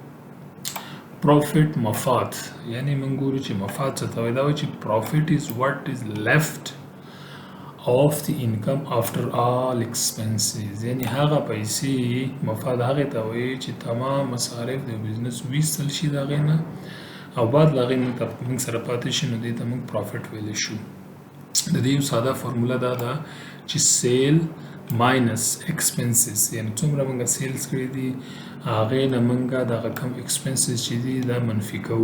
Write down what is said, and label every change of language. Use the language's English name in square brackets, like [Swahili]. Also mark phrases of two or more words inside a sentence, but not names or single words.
[Pashto] پروفیټ مفاد یعنی موږ ګورو چې مفاد څه ته وایي. دا وایي چې [English] profit is what is left of the income after all expenses. [Pashto] یعنی هغه پیسې مفاد هغې ته وایي چې تمام مصارف د بزنس ویستل شي د هغې نه او بعد له هغې موږ سره پاتې شي نو دې ته موږ پروفیټ ویلی شو. د دې یو ساده فارموله دا ده چې [English] sale minus expenses [Pashto] یعنی څومره موږ سیلز کړي دي هغې نه موږ دغه کم ایکسپنسز چې دي دا منفي کوو.